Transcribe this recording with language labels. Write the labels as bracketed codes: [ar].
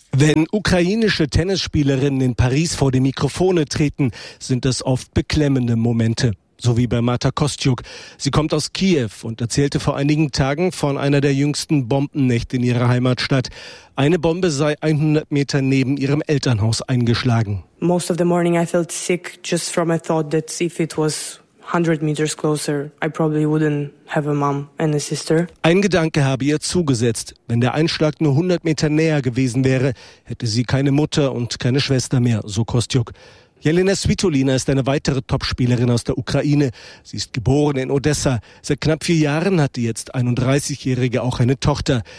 [de] Wenn ukrainische Tennisspielerinnen in Paris vor die Mikrofone treten, sind das oft beklemmende Momente. So wie bei Marta Kostyuk. Sie kommt aus Kiew und erzählte vor einigen Tagen von einer der jüngsten Bombennächte in ihrer Heimatstadt. Eine Bombe sei 100 Meter neben ihrem Elternhaus eingeschlagen. [en] Most of the morning I felt sick just from a thought that if it was 100 meters closer, I probably wouldn't have a mom and a sister. [de] Ein Gedanke habe ihr zugesetzt. Wenn der Einschlag nur 100 Meter näher gewesen wäre, hätte sie keine Mutter und keine Schwester mehr, so Kostyuk. Jelena Svitolina ist eine weitere Topspielerin aus der Ukraine. Sie ist geboren in Odessa. Seit knapp 4 Jahren hat die jetzt 31-Jährige auch eine Tochter.